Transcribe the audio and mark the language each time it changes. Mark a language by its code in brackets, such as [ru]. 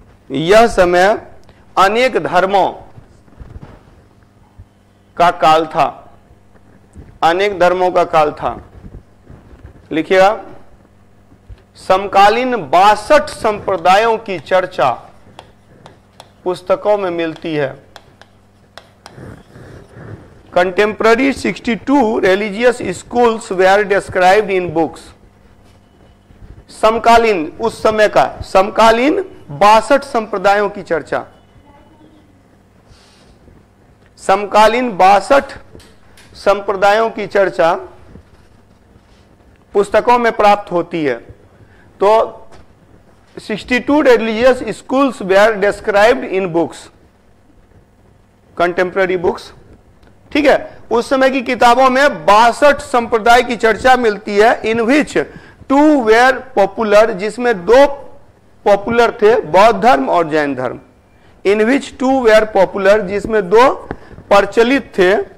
[hi] यह समय अनेक धर्मों का काल था, अनेक धर्मों का काल था। लिखिएगा, समकालीन 62 संप्रदायों की चर्चा पुस्तकों में मिलती है। [en] Contemporary 62 religious schools were described in books। [hi] समकालीन, उस समय का समकालीन 62 संप्रदायों की चर्चा, समकालीन 62 संप्रदायों की चर्चा पुस्तकों में प्राप्त होती है। [en] तो 62 religious schools were described in books, contemporary books। [hi] ठीक है, उस समय की किताबों में 62 संप्रदाय की चर्चा मिलती है। [en] in which 2 were popular, [hi] जिसमें 2 पॉपुलर थे, बौद्ध धर्म और जैन धर्म। [en] in which 2 were popular, [hi] जिसमें 2 प्रचलित थे।